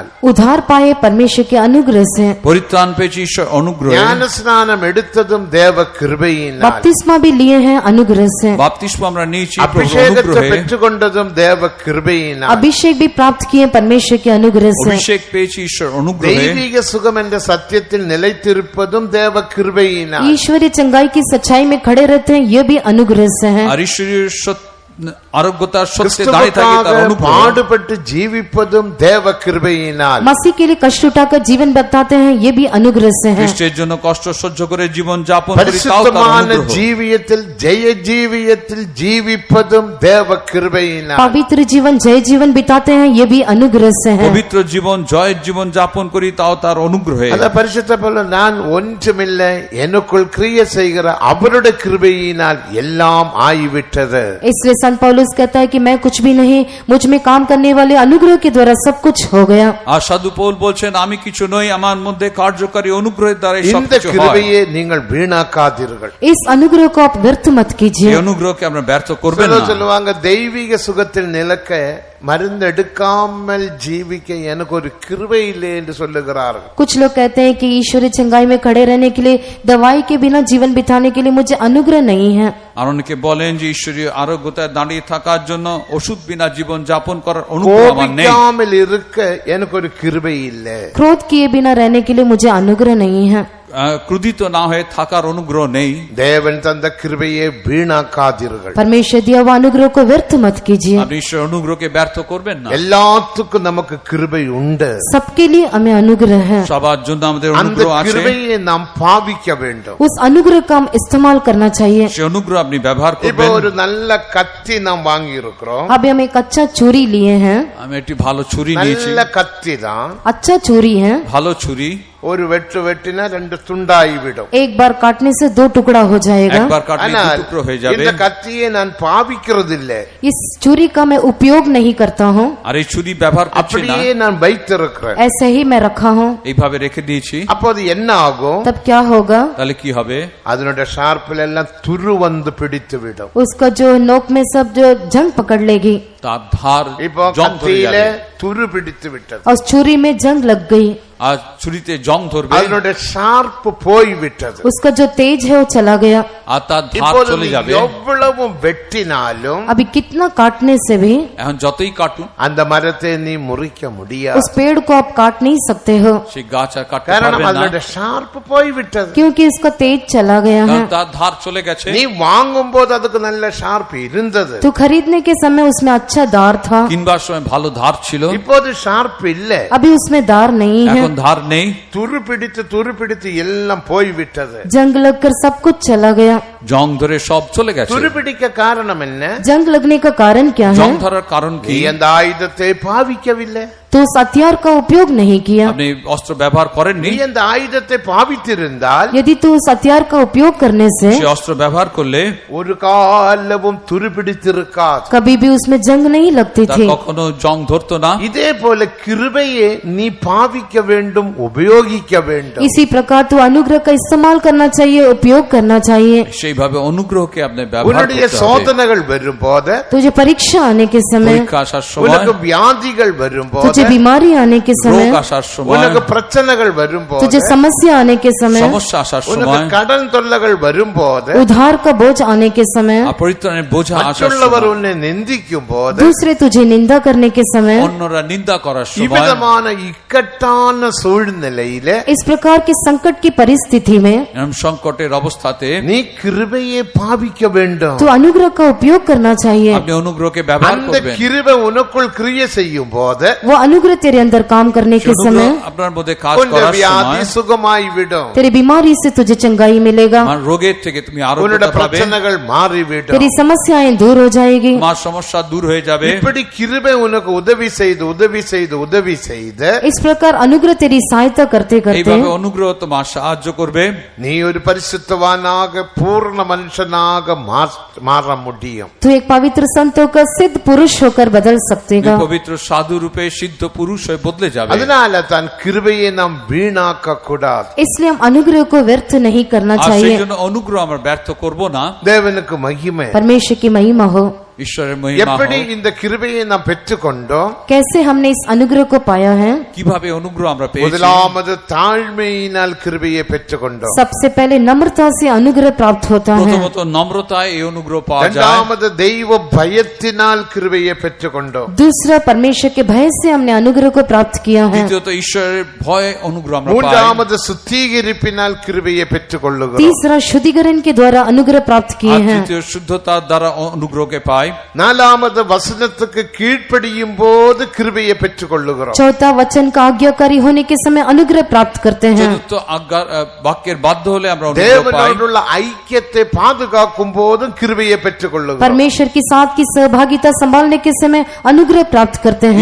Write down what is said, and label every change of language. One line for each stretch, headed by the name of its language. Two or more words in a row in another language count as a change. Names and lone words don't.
Hindi: उधार पाए परमेश्वर के अनुग्रह से,
Bangla: পরিত্রাণ পেয়েছি ঈশ্বর অনুগ্রহে,
Tamil: ஞானஸ்நானம் எடுத்ததும் தேவ கிருபையினால்,
Hindi: बपतिस्मा भी लिए हैं अनुग्रह से,
Bangla: বাপ্তিস্ম আমরা নিয়েছি প্রভুর
Tamil: அபிஷேகத்தை
Bangla: অনুগ্রহে,
Tamil: பெற்றுக்கொண்டதும் தேவ கிருபையினால்,
Hindi: अभिषेक भी प्राप्त किए परमेश्वर के अनुग्रह से,
Bangla: অভিষেক পেয়েছি ঈশ্বর অনুগ্রহে,
Tamil: தெய்வீக சுகம் என்ற சத்தியத்தில் நிலைத்திருப்பதும் தேவ கிருபையினால்,
Hindi: ईश्वरीय चंगाई की सच्चाई में खड़े रहते हैं, ये भी अनुग्रह से है।
Bangla: আর ঈশ্বরের আরোগ্যতার সত্যে দাঁড়িয়ে থাকে তার
Tamil: கிறிஸ்துவுக்காக
Bangla: অনুগ্রহ।
Tamil: பாடுபட்டு ஜீவிப்பதும் தேவ கிருபையினால்,
Hindi: मसीह के लिए कष्ट उठाकर जीवन बताते हैं, ये भी अनुग्रह से है।
Bangla: খ্রিস্টের জন্য কষ্ট সহ্য করে জীবন যাপন করি, তাও তার
Tamil: பரிசுத்தமான
Bangla: অনুগ্রহ।
Tamil: ஜீவியத்தில் ஜெய ஜீவியத்தில் ஜீவிப்பதும் தேவ கிருபையினால்,
Hindi: पवित्र जीवन जय जीवन बिताते हैं, ये भी अनुग्रह से है।
Bangla: পবিত্র জীবন জয়ের জীবন যাপন করি, তাও তার অনুগ্রহে।
Tamil: அத பரிசுத்த பவுல், நான் ஒன்றுமில்லை, எனக்குள் கிரியை செய்கிற அவருடைய கிருபையினால் எல்லாம் ஆகிவிட்டது.
Hindi: इसलिए संत पौलुस कहता है कि मैं कुछ भी नहीं, मुझ में काम करने वाले अनुग्रह के द्वारा सब कुछ हो गया।
Bangla: আর সাধু পৌল বলছেন আমি কিছু নই, আমার মধ্যে কার্যকারী অনুগ্রহের দ্বারা
Tamil: இந்த
Bangla: সবকিছু হয়।
Tamil: கிருபையை நீங்கள் வீணாக்காதீர்கள்.
Hindi: इस अनुग्रह को आप व्यर्थ मत
Bangla: এই
Hindi: कीजिए।
Bangla: অনুগ্রহকে আমরা ব্যর্থ করবেন
Tamil: சிலர்
Bangla: না।
Tamil: சொல்லுவாங்க, தெய்வீக சுகத்தில் நிலக்க மருந்து எடுக்காமல் ஜீவிக்க எனக்கு ஒரு கிருபை இல்லை என்று சொல்லுகிறார்கள்.
Hindi: कुछ लोग कहते हैं कि ईश्वरीय चंगाई में खड़े रहने के लिए, दवाई के बिना जीवन बिताने के लिए मुझे अनुग्रह नहीं है।
Bangla: আর অনেকে বলেন যে ঈশ্বরীয় আরোগ্যতায় দাঁড়িয়ে থাকার জন্য ওষুধ বিনা জীবন যাপন করার অনুগ্রহ আমার নেই।
Tamil: கோபிக்காமல் இருக்க எனக்கு ஒரு கிருபை இல்லை.
Hindi: क्रोध किए बिना रहने के लिए मुझे अनुग्रह नहीं है।
Bangla: ক্রোধিত না হয়ে থাকার অনুগ্রহ নেই।
Tamil: தேவன் தந்த கிருபையை வீணாக்காதீர்கள்.
Hindi: परमेश्वर दिया हुआ अनुग्रह को व्यर्थ मत कीजिए।
Bangla: আপনি ঈশ্বর অনুগ্রহকে ব্যর্থ করবেন না।
Tamil: எல்லாத்துக்கும் நமக்கு கிருபை உண்டு.
Hindi: सबके लिए हमें अनुग्रह है।
Bangla: সবার জন্য আমাদের
Tamil: அந்த
Bangla: অনুগ্রহ আছে।
Tamil: கிருபையை நாம் பாவிக்க வேண்டும்.
Hindi: उस अनुग्रह का हम इस्तेमाल करना चाहिए।
Bangla: সে অনুগ্রহ আপনি ব্যবহার
Tamil: இப்போ
Bangla: করবেন।
Tamil: ஒரு நல்ல கத்தி நாம் வாங்கி இருக்கிறோம்.
Hindi: अभी हम एक अच्छा चूरी लिए हैं,
Bangla: আমি একটি ভালো ছুরি নিয়েছি।
Tamil: நல்ல கத்தி தான்.
Hindi: अच्छा चूरी है,
Bangla: ভালো ছুরি
Tamil: ஒரு வெட்டு வெட்டினா ரெண்டு துண்டாகி விடும்.
Hindi: एक बार काटने से दो टुकड़ा हो जाएगा।
Bangla: একবার কাটলে
Tamil: ஆனால்
Bangla: দু টুকরো হয়ে যাবে।
Tamil: இந்த கத்தியை நான் பாவிக்கிறதில்லை,
Hindi: इस छुरी का मैं उपयोग नहीं करता हूँ,
Bangla: আর এই ছুরি ব্যবহার করছি না,
Tamil: அப்படியே நான் வைத்திருக்கிறேன்.
Hindi: ऐसे ही मैं रखा हूँ।
Bangla: এইভাবে রেখে দিয়েছি।
Tamil: அப்போது என்ன ஆகும்?
Hindi: तब क्या होगा?
Bangla: তাহলে কি হবে?
Tamil: அதனுடைய ஷார்ப்பில் எல்லாம் துரு வந்து பிடித்து விடும்.
Hindi: उसका जो नोक में सब जो जंग पकड़ लेगी,
Bangla: তার ধার
Tamil: இப்போ
Bangla: জং ধরে
Tamil: கத்தியில
Bangla: যাবে,
Tamil: துரு பிடித்து விட்டது,
Hindi: और छुरी में जंग लग गई,
Bangla: আর ছুরিতে জং ধরবে,
Tamil: அதனுடைய ஷார்ப் போய் விட்டது.
Hindi: उसका जो तेज है वो चला गया।
Bangla: আর তার ধার
Tamil: இப்போது
Bangla: চলে যাবে।
Tamil: எவ்வளவு வெட்டினாலும்
Hindi: अभी कितना काटने से भी
Bangla: এখন যতই কাটুন
Tamil: அந்த மரத்தை நீ முறிக்க முடியாது,
Hindi: उस पेड़ को आप काट नहीं सकते हो,
Bangla: সেই গাছ আর কাটতে
Tamil: காரணம்
Bangla: পারবেন না,
Tamil: அதனுடைய ஷார்ப் போய் விட்டது.
Hindi: क्योंकि उसका तेज चला गया है।
Bangla: কারণ তার ধার চলে গেছে।
Tamil: நீ வாங்கும் போது அதுக்கு நல்ல ஷார்ப் இருந்தது,
Hindi: तो खरीदने के समय उसमें अच्छा दार था,
Bangla: কিনবার সময় ভালো ধার ছিল,
Tamil: இப்போது ஷார்ப் இல்ல,
Hindi: अभी उसमें दार नहीं है,
Bangla: এখন ধার নেই,
Tamil: துரு பிடித்து எல்லாம் போய் விட்டது.
Hindi: जंग लगकर सब कुछ चला गया।
Bangla: জং ধরে সব চলে গেছে।
Tamil: துரு பிடிக்க காரணம் என்ன?
Hindi: जंग लगने का कारण क्या है?
Bangla: জং ধরার কারণ
Tamil: நீ
Bangla: কি?
Tamil: அந்த ஆயுதத்தை பாவிக்கவில்லை,
Hindi: तो उस हथियार का उपयोग नहीं किया।
Bangla: আপনি অস্ত্র ব্যবহার করেননি।
Tamil: நீ அந்த ஆயுதத்தை பாவித்திருந்தால்
Hindi: यदि तू उस हथियार का उपयोग करने से
Bangla: সে অস্ত্র ব্যবহার করলে
Tamil: ஒரு காலமும் துரு பிடித்திருக்காது.
Hindi: कभी भी उसमें जंग नहीं लगती
Bangla: তার
Hindi: थी।
Bangla: কখনো জং ধরতো না।
Tamil: இதே போல கிருபையை நீ பாவிக்க வேண்டும், உபயோகிக்க வேண்டும்.
Hindi: इसी प्रकार तू अनुग्रह का इस्तेमाल करना चाहिए, उपयोग करना चाहिए।
Bangla: সেইভাবে অনুগ্রহকে আপনি ব্যবহার
Tamil: உன்னுடைய
Bangla: করতে হবে।
Tamil: சோதனைகள் வரும்போது,
Hindi: तुझे परीक्षा आने के समय,
Bangla: পরীক্ষা আসার সময়,
Tamil: உனக்கு வியாதிகள் வரும்போது,
Hindi: तुझे बीमारी आने के समय,
Bangla: রোগ আসার সময়,
Tamil: உனக்கு பிரச்சனைகள் வரும்போது,
Hindi: तुझे समस्या आने के समय,
Bangla: সমস্যা আসার
Tamil: உனக்கு
Bangla: সময়,
Tamil: கடன் தொல்லைகள் வரும்போது,
Hindi: उधार का बोझ आने के समय,
Bangla: পরিত্রাণের বোঝা আসার
Tamil: மற்றவர்
Bangla: সময়,
Tamil: உன்னை நிந்திக்கும் போது,
Hindi: दूसरे तुझे निंदा करने के समय,
Bangla: অন্যরা নিন্দা করার সময়,
Tamil: இவ்விதமான இக்கட்டான சூழ்நிலையில
Hindi: इस प्रकार की संकट की परिस्थिति में
Bangla: এরকম সংকটের অবস্থাতে
Tamil: நீ கிருபையை பாவிக்க வேண்டும்.
Hindi: तो अनुग्रह का उपयोग करना चाहिए।
Bangla: আপনি অনুগ্রহকে ব্যবহার
Tamil: அந்த
Bangla: করবেন।
Tamil: கிருபை உனக்குள் கிரியை செய்யும் போது
Hindi: वो अनुग्रह तेरे अंदर काम करने के समय
Bangla: অনুগ্রহ আপনার মধ্যে কাজ
Tamil: உன்
Bangla: করার
Tamil: வியாதி
Bangla: সময়
Tamil: சுகமாய் விடும்,
Hindi: तेरी बीमारी से तुझे चंगाई मिलेगा,
Bangla: আমার রোগের থেকে তুমি
Tamil: உன்னுடைய
Bangla: আরোগ্যতা পাবে,
Tamil: பிரச்சனைகள் மாறிவிடும்.
Hindi: तेरी समस्याएं दूर हो जाएगी।
Bangla: তোমার সমস্যা দূর হয়ে যাবে।
Tamil: இப்படி கிருபை உனக்கு உதவி செய்து
Hindi: इस प्रकार अनुग्रह तेरी सहायता करते करते
Bangla: এইভাবে অনুগ্রহ তোমার সাহায্য করবে।
Tamil: நீ ஒரு பரிசுத்தவானாக பூர்ண மனுஷனாக மாற முடியும்.
Hindi: तू एक पवित्र संतों का सिद्ध पुरुष होकर बदल
Bangla: তুমি
Hindi: सकेगा।
Bangla: পবিত্র সাধু রূপে সিদ্ধ পুরুষ হয়ে বদলে যাবে।
Tamil: அதனால தான் கிருபையை நாம் வீணாக்க கூடாது.
Hindi: इसलिए हम अनुग्रह को व्यर्थ नहीं करना
Bangla: আর সেই
Hindi: चाहिए।
Bangla: জন্য অনুগ্রহ আমরা ব্যর্থ করব না।
Tamil: தேவனுக்கு மகிமை.
Hindi: परमेश्वर की महिमा हो।
Bangla: ঈশ্বরের মহিমা
Tamil: எப்படி
Bangla: হোক।
Tamil: இந்த கிருபையை நாம் பெற்றுக்கொண்டோம்?
Hindi: कैसे हमने इस अनुग्रह को पाया है?
Bangla: কিভাবে অনুগ্রহ আমরা পেয়েছি?
Tamil: முதலாவது தாழ்மையினால் கிருபையை பெற்றுக்கொண்டோம்.
Hindi: सबसे पहले नम्रता से अनुग्रह प्राप्त होता है।
Bangla: প্রথমত নম্রতায় এই অনুগ্রহ পাওয়া যায়।
Tamil: இரண்டாவது தெய்வ பயத்தினால் கிருபையை பெற்றுக்கொண்டோம்.
Hindi: दूसरा परमेश्वर के भय से हमने अनुग्रह को प्राप्त किया है।
Bangla: দ্বিতীয়ত ঈশ্বরের ভয়ে অনুগ্রহ আমরা পাই।
Tamil: மூன்றாவது சுத்திகரிப்பினால் கிருபையை பெற்றுக்கொள்ளுகிறோம்.
Hindi: तीसरा शुद्धिकरण के द्वारा अनुग्रह प्राप्त किए
Bangla: আর
Hindi: हैं।
Bangla: তৃতীয় শুদ্ধতার দ্বারা অনুগ্রহকে পাই।
Tamil: நாலாவது வசனத்துக்கு கீழ்ப்படியும் போது கிருபையை பெற்றுக்கொள்ளுகிறோம்.
Hindi: चौथा वचन का आज्ञाकारी होने के समय अनुग्रह प्राप्त करते हैं।
Bangla: চতুর্থ আজ্ঞার বাক্যের বাধ্য হলে আমরা অনুগ্রহ পাই।
Tamil: தேவனோடுள்ள ஐக்கியத்தை பாதுகாக்கும் போதும் கிருபையை பெற்றுக்கொள்ளுகிறோம்.
Hindi: परमेश्वर के साथ की सहभागिता संभालने के समय अनुग्रह प्राप्त करते हैं।